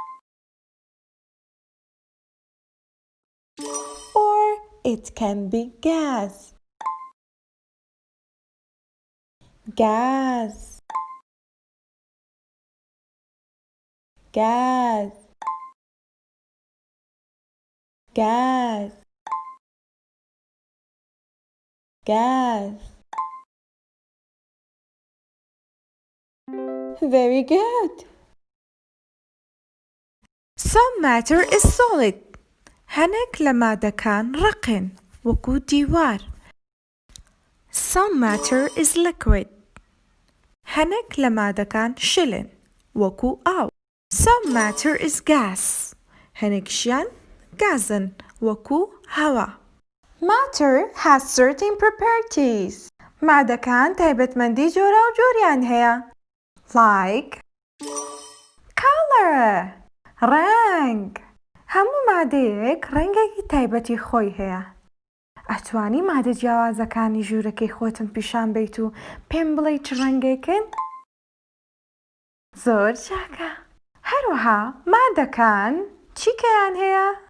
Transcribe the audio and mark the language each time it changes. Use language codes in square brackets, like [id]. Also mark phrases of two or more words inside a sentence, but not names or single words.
[en] Or it can be gas, gas, gas, gas, gas. Very good. Some matter is solid. [ckb] هەنێک لە مادەکان ڕقن وەکو دیوار. [en] Some matter is liquid. [ckb] هەنێک لە مادەکان شلن وەکو ئاو. [en] Some matter is gas. [ckb] هەنێکشیان گازن وەکو هەوا. [en] Matter has certain properties. [ckb] مادەکان تایبەتمەندی جۆرا و جۆریان هەیە. [en] Like color. [ckb] ڕەنگ. هەموو مادەیەک ڕەنگێکی تایبەتی خۆی هەیە. ئەتوانی مادە جیاوازەکانی ژوورەکەی خۆتم پیشان بیت و پێم بڵێ چ ڕەنگێکن؟ زۆر چاکە. هەروەها مادەکان چیکەیان هەیە؟